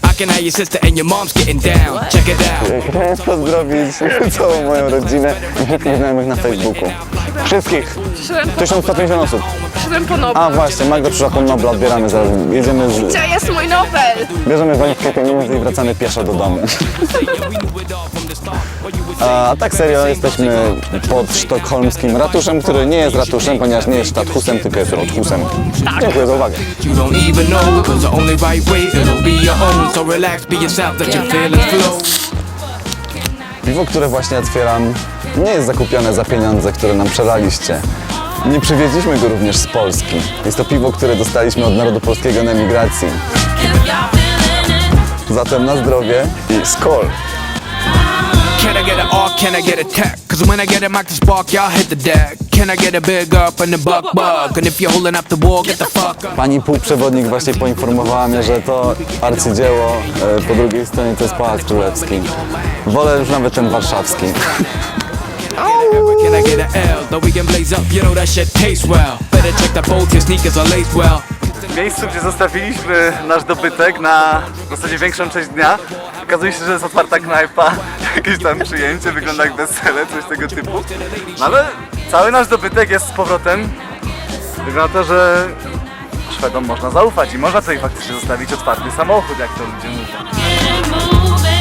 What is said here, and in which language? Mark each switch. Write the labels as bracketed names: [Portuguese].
[English] I can have your sister and your mom's getting down. Check it out. [Polish] Chciałem pozdrowić całą moją rodzinę i wszystkich znajomych na Facebooku. Wszystkich! Przyszedłem, 1150 osób. przyszedłem po Nobel. A właśnie, Magda przyszła po Nobla, odbieramy zaraz. Jedziemy z... Gdzie jest mój Nobel? Bierzemy walizkę pieniędzy i wracamy pieszo do domu. A tak serio, jesteśmy pod sztokholmskim ratuszem, który nie jest ratuszem, ponieważ nie jest Stadthusem, tylko jest Rothusem. Dziękuję za uwagę. [English] You don't even know, cause the only right way, it'll be your own. So relax, be yourself, let your feelings flow. [Polish] Piwo, które właśnie otwieram, nie jest zakupione za pieniądze, które nam przelaliście. Nie przywieźliśmy go również z Polski. Jest to piwo, które dostaliśmy od narodu polskiego na emigracji. Zatem na zdrowie i skol! [English] Can I get an R, can I get a tech? Cause when I get a mic to spark, y'all hit the deck. Can I get a big up and a buck? And if you're holding up the wall, get the fuck up. [Polish] Pani półprzewodnik właśnie poinformowała mnie, że to arcydzieło po drugiej stronie to jest Pałac Królewski. Wolę już nawet ten warszawski. [English] Can I get an L? Though we can blaze up, you know that shit tastes well. Better check the bolts, your sneakers are laced well. [Polish] W miejscu, gdzie zostawiliśmy nasz dobytek na w zasadzie większą część dnia, okazuje się, że jest otwarta knajpa, jakieś tam przyjęcie, wygląda jak wesele, coś tego typu. No ale cały nasz dobytek jest z powrotem. Wygląda to, że Szwedom można zaufać i można tutaj faktycznie zostawić otwarty samochód, jak to ludzie mówią.